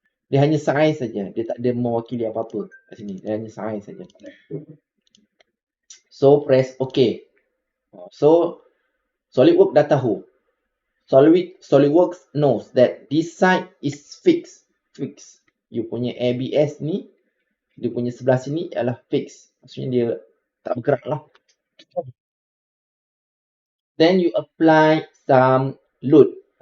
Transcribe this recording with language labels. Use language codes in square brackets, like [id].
[ms] Dia hanya size saja. Dia tak ada mewakili apa-apa kat sini. Dia hanya size saja. [en] So press OK. So SolidWorks [ms] dah tahu. [en] SolidWorks knows that this side is fixed. You [ms] punya ABS ni, dia punya sebelah sini adalah fixed. Maksudnya dia tak bergerak lah. [en] Then you apply some load.